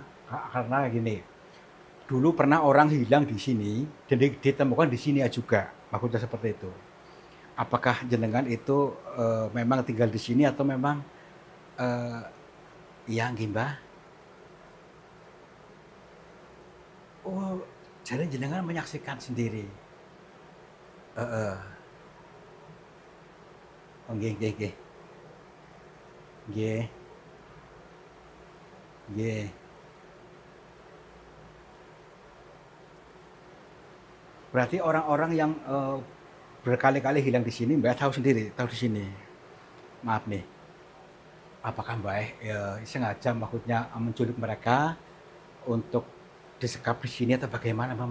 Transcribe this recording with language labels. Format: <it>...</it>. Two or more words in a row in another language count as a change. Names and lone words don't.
<id>Karena gini, dulu pernah orang hilang di sini dan ditemukan di sini juga, maksudnya seperti itu. Apakah jenengan itu memang tinggal di sini atau memang ya nggih, Mbah? Oh, jadi jenengan menyaksikan sendiri.</id> <jv>Heeh. Oh, nggih nggih nggih. Nggih. Nggih.</jv> <id>Berarti orang-orang yang berkali-kali hilang di sini Mbak tahu sendiri, tahu di sini. Maaf nih. Apakah Mbak sengaja maksudnya menculik mereka untuk disekap di sini atau bagaimana Mbak?</id>